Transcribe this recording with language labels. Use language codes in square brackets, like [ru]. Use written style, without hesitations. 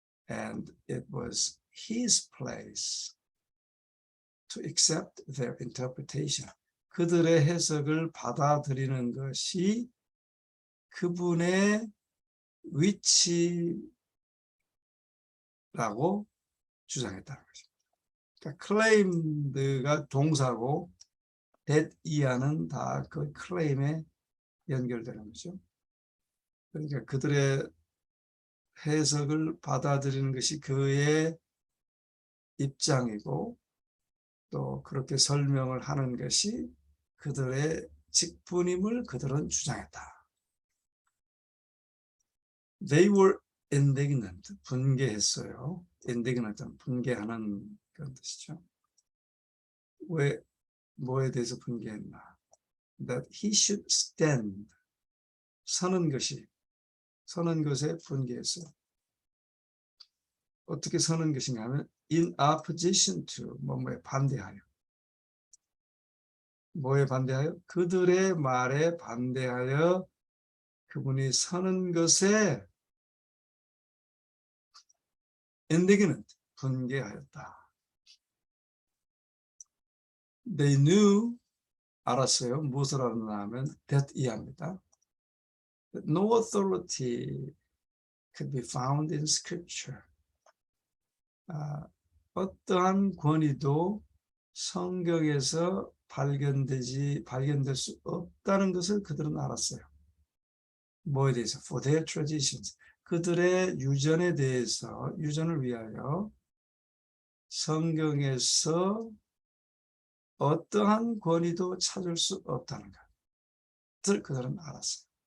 [en] And it was his place to accept their interpretation. [ko] 그들의 해석을 받아들이는 것이 그분의 위치라고 주장했다는 것입니다. 그러니까 claimed가 동사고 that 이하는 다 그 claim에 연결되는 거죠. 그러니까 그들의 해석을 받아들이는 것이 그의 입장이고 또 그렇게 설명을 하는 것이 그들의 직분임을 그들은 주장했다. [en] They were indignant, [ko] 분개했어요. indignant은 분개하는 그런 뜻이죠. 왜, 뭐에 대해서 분개했나? [en] That he should stand, [ko] 서는 것에 분개했어요. 어떻게 서는 것인가 하면 [en] in opposition to, [ko] 뭐에 반대하여. 뭐에 반대하여? 그들의 말에 반대하여 그분이 서는 것에 indignant, 분개하였다. [en] They knew, [ko] 알았어요. 무엇을 알았나 하면 that 이해합니다. [en] No authority could be found in scripture. [ko] 어떠한 권위도 성경에서 발견될 수 없다는 것을 그들은 알았어요. 뭐에 대해서? [en] For their traditions. [ko] 그들의 유전에 대해서, 유전을 위하여 성경에서 어떠한 권위도 찾을 수 없다는 것을 그들은 알았어요.